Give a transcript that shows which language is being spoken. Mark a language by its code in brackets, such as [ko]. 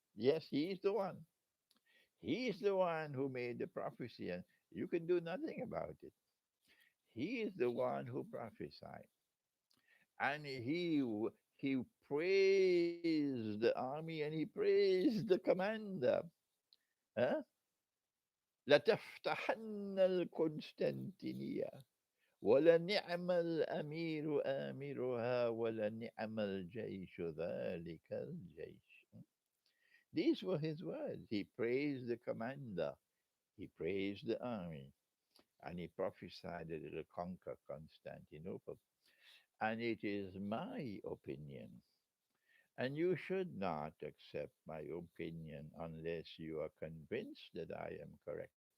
[en] Yes, he is the one. He is the one who made the prophecy, and you can do nothing about it. He is the one who prophesied. And he praised the army and he praised the commander. Huh? [ar] لتفتحن القسطنطينية ولنعم الأمير آمرها ولنعم الجيش ذلك الجيش. [en] These were his words. He praised the commander, he praised the army, and he prophesied that it will conquer Constantinople. And it is my opinion, and you should not accept my opinion unless you are convinced that I am correct.